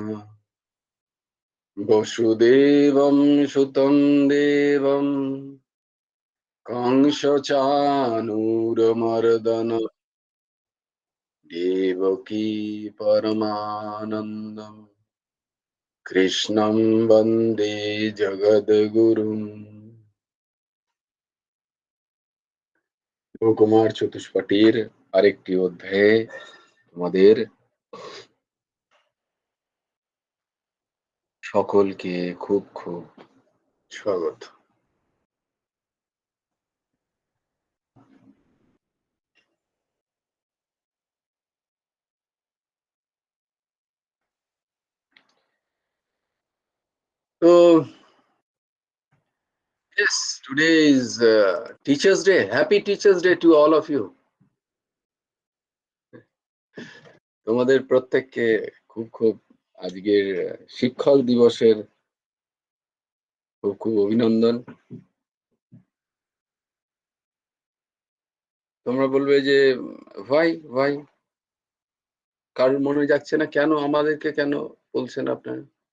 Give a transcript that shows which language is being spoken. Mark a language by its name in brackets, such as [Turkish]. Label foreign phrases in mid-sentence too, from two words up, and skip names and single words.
[Sanskrit] वसुदेवं सुतं देवं कंसचानूरमर्दन देवकी परमानन्दं कृष्णं वन्दे जगद्गुरुम्। [Bangla] কুমার চতুষ্পটির আরেকটি অধ্যায়ে তোমাদের সকলকে খুব খুব স্বাগত। [English] তো yes, today is Teachers Day. Happy Teachers Day to all of you. [Bangla] তোমাদের প্রত্যেককে খুব খুব আজকের শিক্ষক দিবসের খুব খুব অভিনন্দন। তোমরা বলবে যে ভাই কারোর মনে যাচ্ছে না কেন, আমাদেরকে কেন বলছেন আপনারা?